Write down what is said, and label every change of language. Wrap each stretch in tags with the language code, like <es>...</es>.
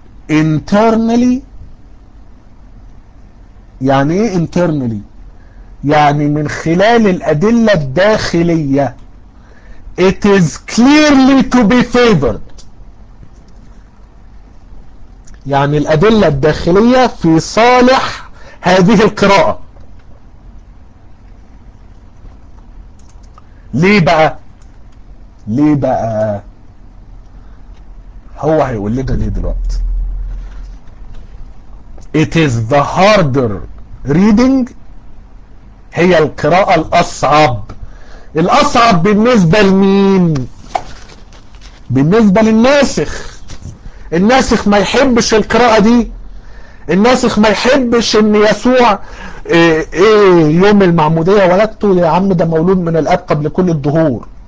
<ar>internally يعني ايه internally؟ يعني من خلال الادلة الداخلية.</ar> <en>It is clearly to be favored.</en> <ar>يعني الادلة الداخلية في صالح هذه القراءة. ليه بقى هو هيقول لنا ليه دلوقتي.</ar> <en>It is the harder reading.</en> <ar>هي القراءة الأصعب. الأصعب بالنسبة لمين؟ بالنسبة للناسخ. الناسخ ما يحبش القراءة دي. الناسخ ما يحبش ان يسوع يوم المعمودية ولدته يا عم ده مولود من الاب قبل كل الظهور.</ar>